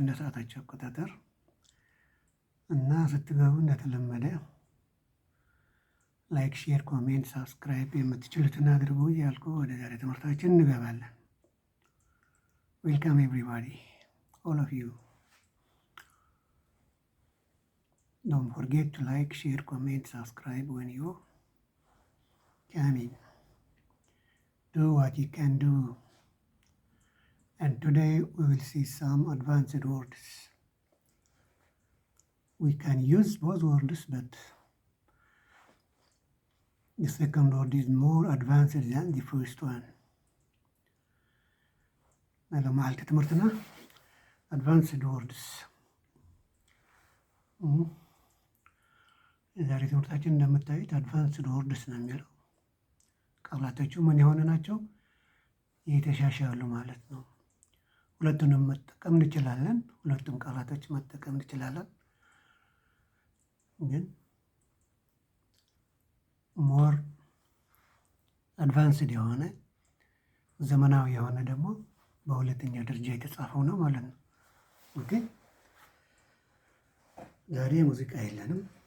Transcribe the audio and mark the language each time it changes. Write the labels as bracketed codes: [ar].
[am] እንደ ሰዓታችሁ አቆጣጠር እና ስትገቡ እንደተለመደ ላይክ፣ ሼር፣ ኮሜንት፣ ሳብስክራይብ የምትችሉትን አድርጉ እያልኩ ወደ ዛሬ ትምህርታችን እንገባለን። [en] ዌልካም ኤቭሪባዲ ኦል ኦፍ ዩ ዶንት ፎርጌት ቱ ላይክ፣ ሼር፣ ኮሜንት፣ ሳብስክራይብ when you come in. Do what you can do. And today we will see some advanced words. We can use both words, but the second word is more advanced than the first one. Now, [am] معلت تمرتنا [en] advanced words. [am] ዛሬ ትምህርታችን እንደምታዩት advanced words ነው የሚለው። ቃላቶቹ ምን የሆነ ናቸው? የተሻሻሉ ማለት ነው። ሁለቱንም መጠቀም እንችላለን። ሁለቱም ቃላቶች መጠቀም እንችላለን። ግን ሞር አድቫንስድ የሆነ ዘመናዊ የሆነ ደግሞ በሁለተኛ ደረጃ የተጻፈው ነው ማለት ነው። ኦኬ። ዛሬ ሙዚቃ የለንም።